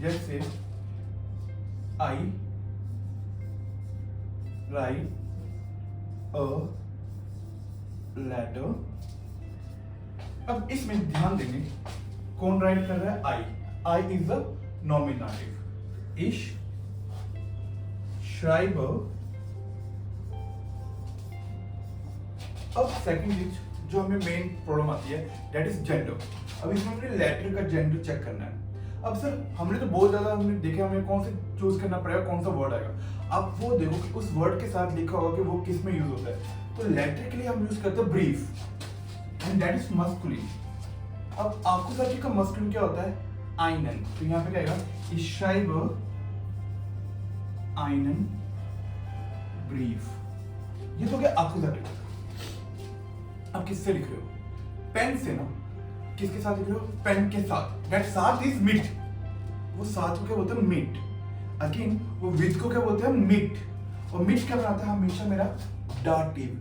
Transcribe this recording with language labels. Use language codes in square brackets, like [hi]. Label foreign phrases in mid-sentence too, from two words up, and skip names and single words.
[en] जैसे I write a letter. [hi] अब इसमें ध्यान देंगे, कौन राइट कर रहा है? [en] I. I is the nominative. [de] ich schreibe। [hi] अब सेकंड चीज जो हमें मेन प्रॉब्लम आती है, [en] that is gender. [hi] अब इसमें हमने लेटर का जेंडर चेक करना है। अब सर, हमने तो बहुत ज्यादा हमने देखा, हमें कौन से चूज करना पड़ेगा, कौन सा वर्ड आएगा। अब वो देखो कि उस वर्ड के साथ लिखा होगा कि वो किस में यूज होता है। तो लेटर के लिए हम यूज करते हैं ब्रीफ, [en] and that is masculine. [hi] अब अक्यूजेटिव का मस्कुलिन क्या होता है? einen। तो यहाँ पे क्या आएगा? [de] ich schreibe einen Brief। [hi] ये तो क्या? अक्यूजेटिव। अब किससे लिख रहे हो? पेन से ना। किसके साथ लिख रहे हो? पेन के साथ। दैट साथ इज मिट। वो साथ को क्या बोलते हैं? मिट। अगेन वो विद को क्या बोलते हैं? मिट। और मिट क्या बनाता है? हमेशा मेरा डाटिव।